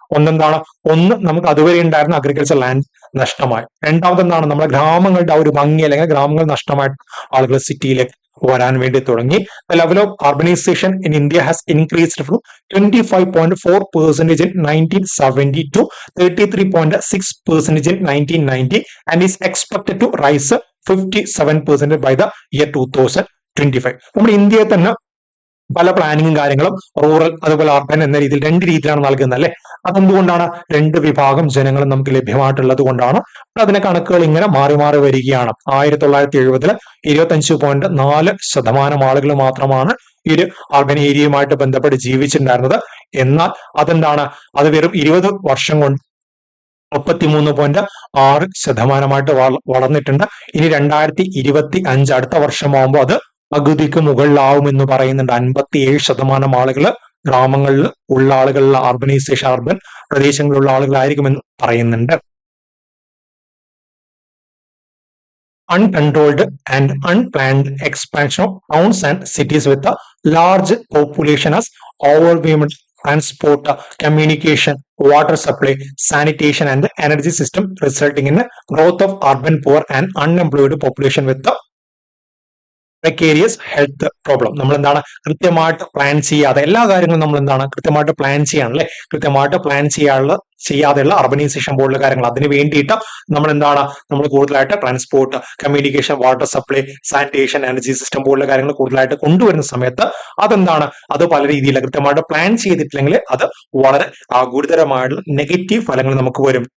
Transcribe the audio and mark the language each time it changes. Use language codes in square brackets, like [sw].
[ml] ഒന്ന് നമുക്ക് അതുവരെ ഉണ്ടായിരുന്ന അഗ്രികൾച്ചർ ലാൻഡ് നഷ്ടമായി. രണ്ടാമതെന്താണ്? നമ്മുടെ ഗ്രാമങ്ങളുടെ ആ ഒരു ഭംഗി അല്ലെങ്കിൽ ഗ്രാമങ്ങൾ നഷ്ടമായിട്ട് ആളുകൾ സിറ്റിയിലേക്ക് വരാൻ വേണ്ടി തുടങ്ങി. [en] The level of urbanization in India has increased from 25.4% in 1970 to 33.6% in 1990 and is expected to rise 57% by the year 2025. [ml] നമ്മുടെ ഇന്ത്യയിൽ തന്നെ പല പ്ലാനിങ്ങും കാര്യങ്ങളും റൂറൽ അതുപോലെ അർബൻ എന്ന രീതിയിൽ 2 രീതിയിലാണ് നൽകുന്നത് അല്ലെ. അതെന്തുകൊണ്ടാണ്? 2 വിഭാഗം ജനങ്ങളും നമുക്ക് ലഭ്യമായിട്ടുള്ളത് കൊണ്ടാണ്. അതിന്റെ കണക്കുകൾ ഇങ്ങനെ മാറി മാറി വരികയാണ്. 1970 25.4% ആളുകൾ മാത്രമാണ് ഈ ഒരു അർബൻ ഏരിയയുമായിട്ട് ബന്ധപ്പെട്ട് ജീവിച്ചിട്ടുണ്ടായിരുന്നത്. എന്നാൽ അത് വെറും 20 വർഷം കൊണ്ട് 33.6% വളർന്നിട്ടുണ്ട്. ഇനി 2025 അടുത്ത വർഷമാകുമ്പോൾ അത് പകുതിക്ക് മുകളിലാവും എന്ന് പറയുന്നുണ്ട്. 57% ആളുകൾ ഗ്രാമങ്ങളിൽ ഉള്ള ആളുകളിൽ അർബനൈസേഷൻ അർബൻ പ്രദേശങ്ങളിലുള്ള ആളുകളായിരിക്കുമെന്ന് പറയുന്നുണ്ട്. [en] Uncontrolled and unplanned expansion of towns and cities with a large population has overwhelmed transport, communication, water supply, sanitation, and the energy system, resulting in the growth of urban poor and unemployed population with the precarious health problem. [ml] നമ്മൾ എന്താണ് കൃത്യമായിട്ട് plan ചെയ്യാതെ എല്ലാ കാര്യങ്ങളും നമ്മൾ എന്താണ് കൃത്യമായിട്ട് plan ചെയ്യാണല്ലേ. കൃത്യമായിട്ട് പ്ലാൻ ചെയ്യാതെയുള്ള അർബനൈസേഷൻ പോലുള്ള കാര്യങ്ങൾ അതിന് വേണ്ടിയിട്ട് നമ്മൾ കൂടുതലായിട്ട് transport, communication, water supply, sanitation, energy system പോലുള്ള കാര്യങ്ങൾ കൂടുതലായിട്ട് കൊണ്ടുവരുന്ന സമയത്ത് അത് പല രീതിയിൽ കൃത്യമായിട്ട് പ്ലാൻ ചെയ്തിട്ടില്ലെങ്കിൽ അത് വളരെ ഗുരുതരമായിട്ടുള്ള നെഗറ്റീവ് ഫലങ്ങൾ നമുക്ക് വരും.